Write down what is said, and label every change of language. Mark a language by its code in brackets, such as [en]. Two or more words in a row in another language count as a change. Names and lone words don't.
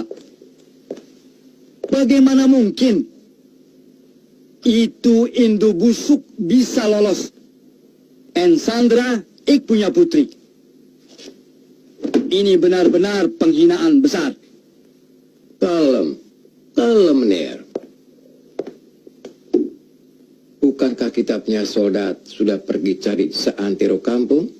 [id] Bagaimana mungkin itu Indo busuk bisa lolos? En Sandra, ik punya putri. Ini benar-benar penghinaan besar. Kalem, kalem, Ner. Bukankah kita punya soldat sudah pergi cari seantero kampung?